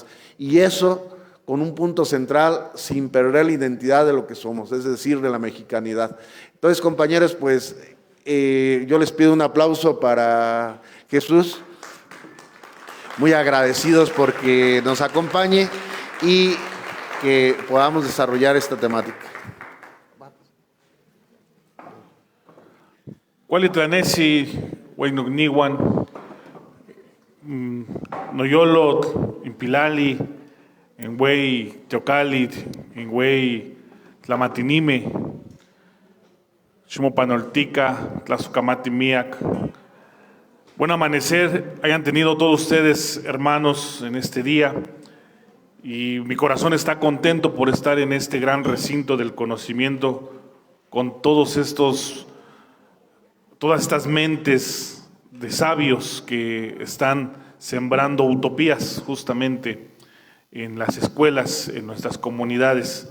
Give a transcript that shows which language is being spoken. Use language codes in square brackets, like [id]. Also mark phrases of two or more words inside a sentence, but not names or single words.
[es] Y eso con un punto central, sin perder la identidad de lo que somos, es decir, de la mexicanidad. Entonces, compañeros, pues yo les pido un aplauso para Jesús, muy agradecidos porque nos acompañe y que podamos desarrollar esta temática. [nah] Cualitlanesi, Huaynugniwan, Noyolot, Impilali, en Huey Teocalit, en Huey Tlamatinime, Xumopanoltica, Tlazucamati Miac. [es] Buen amanecer, hayan tenido todos ustedes, hermanos, en este día. Y mi corazón está contento por estar en este gran recinto del conocimiento con todas estas mentes de sabios que están sembrando utopías justamente en las escuelas, en nuestras comunidades.